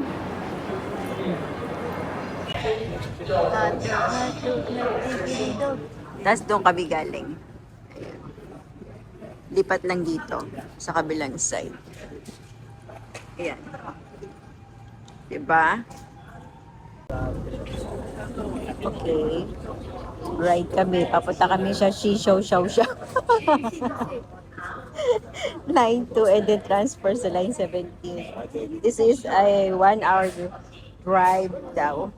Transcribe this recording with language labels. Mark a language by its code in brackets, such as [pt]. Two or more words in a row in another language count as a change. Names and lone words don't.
[tl] Tapos doon kami galing. Lipat lang dito sa kabilang side. Ayan. Diba? Okay. Right kami. Papunta kami sa Shishow Show Show. [en] Line 2 and then transfer sa line 17. This is a 1 hour drive daw.